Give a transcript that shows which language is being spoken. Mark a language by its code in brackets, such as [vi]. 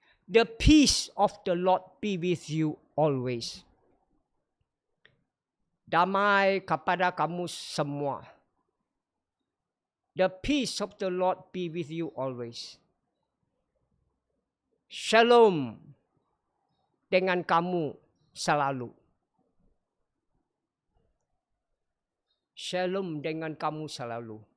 [en] The peace of the Lord be with you always. [ms] Damai kepada kamu semua. [en] The peace of the Lord be with you always. [ms] Shalom dengan kamu selalu. Shalom dengan kamu selalu.